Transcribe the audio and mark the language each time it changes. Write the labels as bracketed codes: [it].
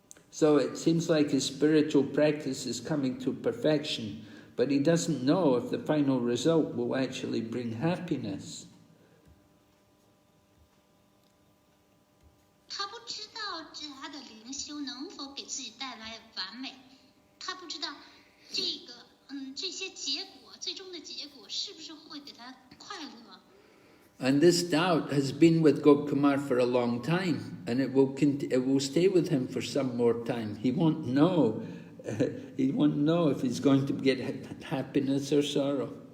[en] So it seems like his spiritual practice is coming to perfection, but he doesn't know if the final result will actually bring happiness. [zh] 他不知道他的灵修能否给自己带来完美，他不知道这些结果最终的结果是不是会给他快乐。 [en] And this doubt has been with Gopkumar for a long time, and it will stay with him for some more time. He won't know if he's going to get happiness or sorrow.